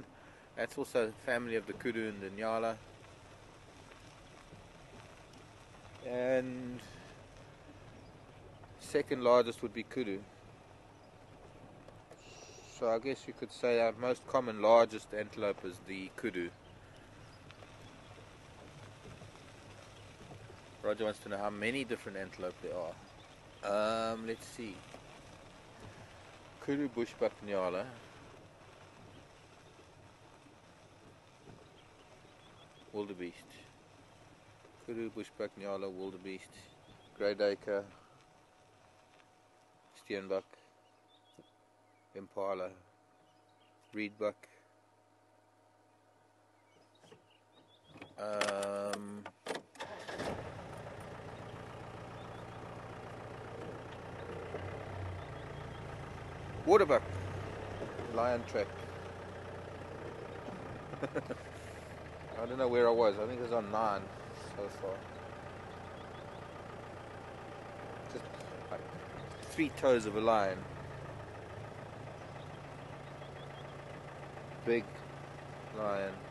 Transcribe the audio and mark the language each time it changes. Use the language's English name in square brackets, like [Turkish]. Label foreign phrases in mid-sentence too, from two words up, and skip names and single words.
[English] That's also the family of the kudu and the nyala. And second largest would be kudu. So I guess you could say our most common largest antelope is the kudu. Roger wants to know how many different antelope there are. Let's see. Kudu, bushbuck, nyala. Wildebeest. Kudu, bushbuck, nyala, wildebeest, greyduiker, steenbuck, impala, reedbuck, waterbuck, lion track. I don't know where I was. I think it was on 9 so far. Just like 3 toes of a lion. Big lion.